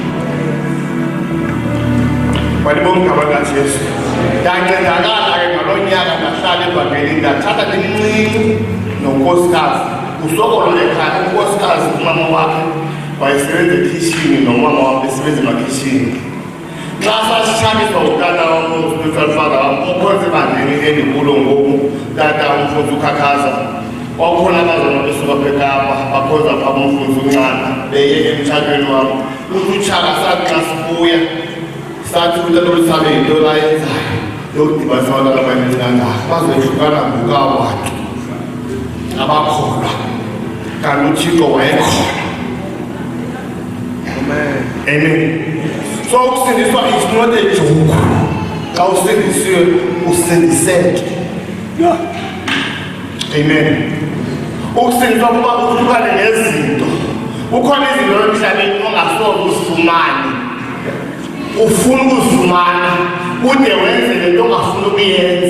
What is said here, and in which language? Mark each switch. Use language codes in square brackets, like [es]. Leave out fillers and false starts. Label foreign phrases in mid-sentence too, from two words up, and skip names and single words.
[xh] Walibonga igama likaJesu. Ndancedakala ke ngaloo nyaka ndahlala evangelini ndathatha ndimncinci nonkosikazi. Usokolo lekhaya unkosikazi umama wakhe wayesebenza ekhishini nomama wam besebenza emakhishini. Xa sasitshabiswa utata wam [en] spiritual father [xh] wam ukhonza ebandleni endikulo ngoku tata umfundisi uKhakhaza. Kwakukhona abazalwane besuka eKapa bakhonza phaa umfundisi uNcana beye emtshatweni wam. Uthi uTshaka sathi xa sibuya sathi uLusabe into la yenzayo yokudibanisa abantwana abaningi kangaka bazohlukana ngokabantu abakholwa kanti uThixo wayekhona. [en] Amen. So ukusindiswa is not a joke. [xh] Xa usindisiwe usindiseke. Amen. Ukusindiswa kuba uhlukane nezinto. Ukhona izinto emhlabeni ongasoze uzifumane. Ufuna ukuzifumana ude wenze lento ongafuna ukuyenza.